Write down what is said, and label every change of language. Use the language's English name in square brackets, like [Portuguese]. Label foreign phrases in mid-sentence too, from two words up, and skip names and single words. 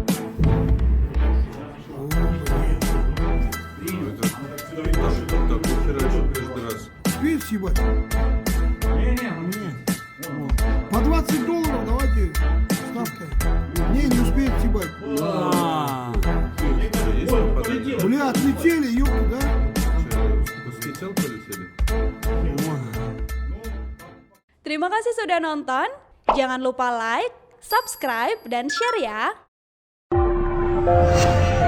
[Russian] Успеет съебать? По $20 давайте ставка. Не успеет съебать. Бля, отлетели, ёпта, да? [Indonesian] Terima kasih sudah nonton. Jangan lupa like, subscribe, dan share ya.